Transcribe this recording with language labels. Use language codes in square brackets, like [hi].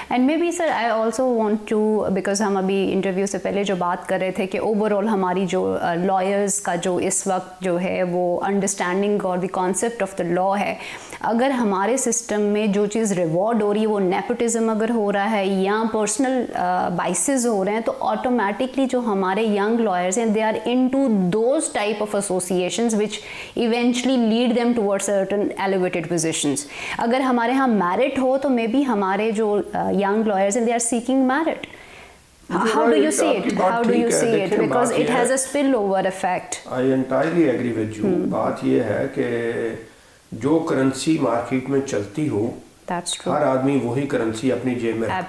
[en] And maybe sir I also want to, because [hi] हम अभी interview से पहले जो बात कर रहे थे कि ओवरऑल हमारी जो लॉयर्स का जो इस वक्त जो है वो अंडरस्टैंडिंग और the concept of the law है, अगर हमारे सिस्टम में जो चीज़ रिवॉर्ड हो रही है वो नेपोटिज्म अगर हो रहा है या पर्सनल बाइसेस हो रहे हैं, तो ऑटोमेटिकली जो हमारे यंग लॉयर्स हैं [en] They are into those type of associations which eventually lead them towards certain elevated positions. [hi] अगर हमारे यहाँ मैरिट हो तो [en] maybe [hi] हमारे जो यंग लॉयर्स हैं [en] They are seeking merit. How do you see it? How do you see it? Because it has a spillover effect. I entirely agree with you. [hi] बात ये है कि जो करेंसी मार्केट में चलती हो, [en] That's true. [hi] हर आदमी वही करेंसी अपनी जेब में रखता है.